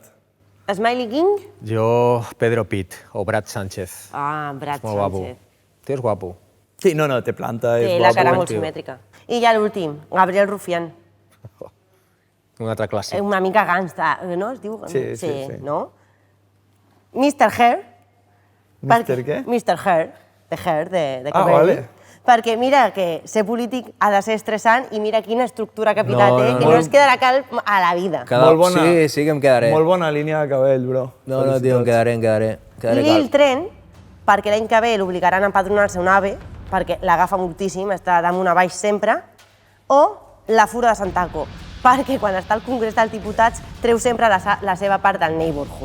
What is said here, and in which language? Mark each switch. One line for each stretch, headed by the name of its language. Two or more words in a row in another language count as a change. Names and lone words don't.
Catalan: Smiley King? Jo, Pedro Pitt o Brad Sánchez. Ah, Brad Molt guapo. Sánchez. Tio, és guapo. Sí, no, té planta, és Té la cara guapo. molt simètrica. I ja l'últim, Gabriel Rufián. Un altre clàssic. Una mica gangsta, no? Es diu? Sí. No? Mr. Hair. Mr. què? Mr. Hair. The Hair, de Ah, cabell. vale. Perquè mira que ser polític ha de ser estressant i mira quina estructura capilar té, que no no. es quedarà calb a la vida. Molt bona. Sí que em quedaré. Molt bona línia de cabell, bro. No, tio, em quedaré. Lil Tren, perquè l'any que ve l'obligaran a empadronar-se un ave, perquè l'agafa moltíssim, està damunt a baix sempre, o la Fura de Santaco, perquè quan està al Congrés dels Diputats treu sempre la seva part del neighborhood.